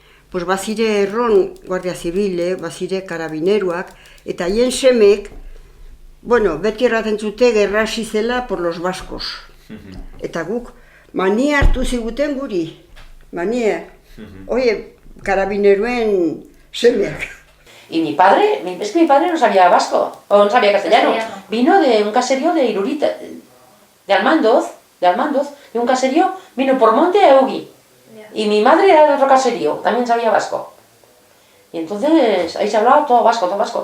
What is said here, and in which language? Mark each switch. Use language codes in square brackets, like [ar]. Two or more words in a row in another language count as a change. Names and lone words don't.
[eu] pues bazire erron Guardia Zibile, bazire karabineruak, eta haien semek, bueno, beti erraten zute gerra hasi zela [es] por los vascos. [eu] Eta guk, mania hartu ziguten guri, mania. Oye, karabineruen semeak. [es] Y mi padre, es que mi padre no sabía vasco, o no sabía castellano. Vino de un caserío de Irurita, de Almandoz, de un caserío, vino por Monte a Eugui. Y mi madre era de otro caserío, también sabía vasco. Y entonces ahí se hablaba todo vasco.